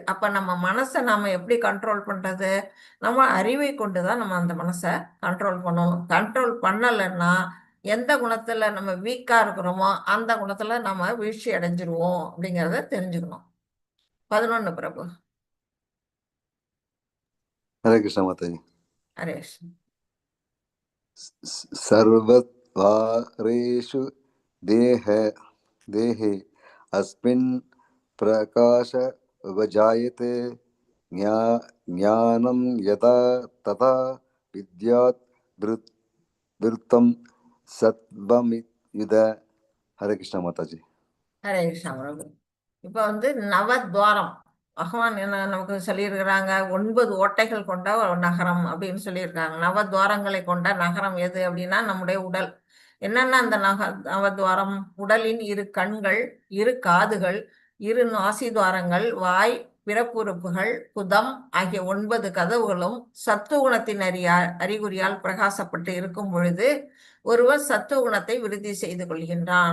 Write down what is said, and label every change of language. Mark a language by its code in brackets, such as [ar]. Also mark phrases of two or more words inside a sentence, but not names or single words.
[ta] அப்ப நம்ம மனசை நாம எப்படி கண்ட்ரோல் பண்றது? நம்ம அறிவை கொண்டுதான் நம்ம அந்த மனசை கண்ட்ரோல் பண்ணணும். கண்ட்ரோல் பண்ணலைன்னா எந்த குணத்துல நம்ம வீக்கா இருக்கிறோமோ அந்த குணத்துல நம்ம வீழ்ச்சி அடைஞ்சிருவோம் அப்படிங்கிறத தெரிஞ்சுக்கணும். 11 பிரபு. [hi] हरे कृष्ण माता जी। [ta] ஹரேஷ். [sa] सर्वद्वारेषु देहे अस्मिन् प्रकाश उपजायते ज्ञानं यदा तथा विद्यात् वृत्तं सत्वमिद। [hi] हरे कृष्ण माता जी। [ta] ஹரே கிருஷ்ணா பிரபு. இப்ப வந்து நவத்வாரம் பகவான் என்ன நமக்கு சொல்லியிருக்கிறாங்க? 9 ஓட்டைகள் கொண்ட ஒரு நகரம் அப்படின்னு சொல்லியிருக்காங்க. நவத்வாரங்களை கொண்ட நகரம் எது அப்படின்னா நம்முடைய உடல். என்னென்ன அந்த நவத்வாரம்? உடலின் 2 கண்கள், 2 காதுகள், 2 நாசித்வாரங்கள், வாய், பிறப்புறுப்புகள், குதம் ஆகிய 9 கதவுகளும் சத்துவகுணத்தின் அறிகுறியால் பிரகாசப்பட்டு இருக்கும் பொழுது ஒருவர் சத்துவகுணத்தை விருத்தி செய்து கொள்கின்றான்.